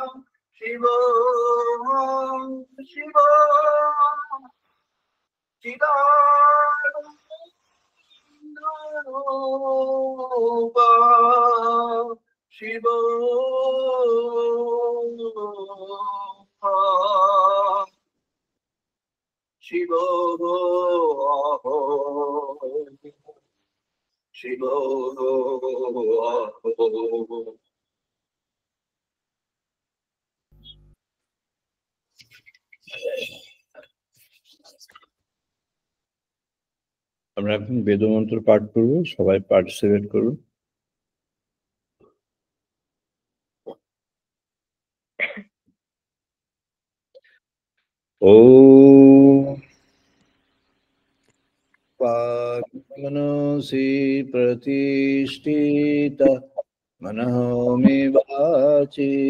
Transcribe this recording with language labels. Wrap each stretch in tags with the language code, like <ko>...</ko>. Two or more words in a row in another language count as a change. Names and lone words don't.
<sa>शिवोऽहं शिवोऽहं चिदानन्दरूपः शिवोऽहं शिवोऽहं</sa> <bn>আমরা এখন বেদমন্ত্র পাঠ করব, সবাই পার্টিসিপেট করুন।</bn> <sa>ওম मनोसि प्रतिष्ठिता मनः मे वाचि</sa>